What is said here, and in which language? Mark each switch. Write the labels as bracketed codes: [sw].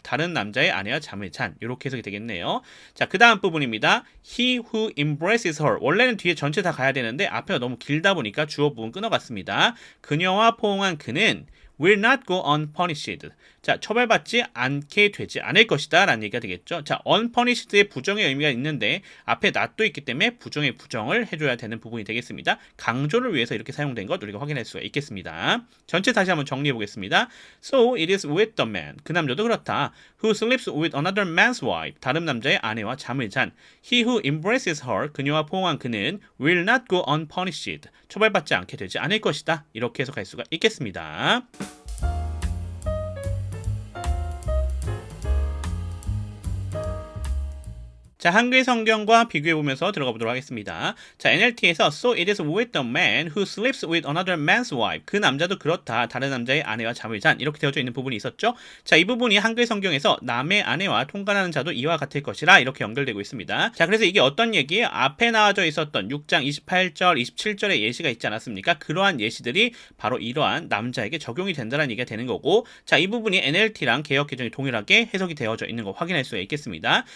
[ko] 다른 남자의 아내와 잠을 잔. 이렇게 해석이 되겠네요. 자, 그 다음 부분입니다. [en] He who embraces her. [ko] 원래는 뒤에 전체 다 가야 되는데 앞에가 너무 길다 보니까 주어 부분 끊어갔습니다. 그녀와 포옹한 그는 [en] will not go unpunished. [ko] 자, 처벌받지 않게 되지 않을 것이다 라는 얘기가 되겠죠. 자, unpunished의 부정의 의미가 있는데 앞에 not도 있기 때문에 부정의 부정을 해줘야 되는 부분이 되겠습니다. 강조를 위해서 이렇게 사용된 것 우리가 확인할 수가 있겠습니다. 전체 다시 한번 정리해 보겠습니다. [en] So it is with the man. [ko] 그 남자도 그렇다. [en] Who sleeps with another man's wife. [ko] 다른 남자의 아내와 잠을 잔. [en] He who embraces her. [ko] 그녀와 포옹한 그는 [en] will not go unpunished. [ko] 처벌받지 않게 되지 않을 것이다. 이렇게 해석할 수가 있겠습니다. 자, 한글 성경과 비교해 보면서 들어가 보도록 하겠습니다. [en] 자, NLT에서 So it is with the man who sleeps with another man's wife. [ko] 그 남자도 그렇다. 다른 남자의 아내와 잠을 잔. 이렇게 되어져 있는 부분이 있었죠. 자, 이 부분이 한글 성경에서 남의 아내와 통관하는 자도 이와 같을 것이라 이렇게 연결되고 있습니다. 자, 그래서 이게 어떤 얘기예요? 앞에 나와져 있었던 6장 28절, 27절의 예시가 있지 않았습니까? 그러한 예시들이 바로 이러한 남자에게 적용이 된다는 얘기가 되는 거고, 자, 이 부분이 NLT랑 개역개정이 동일하게 해석이 되어져 있는 거 확인할 수가 있겠습니다.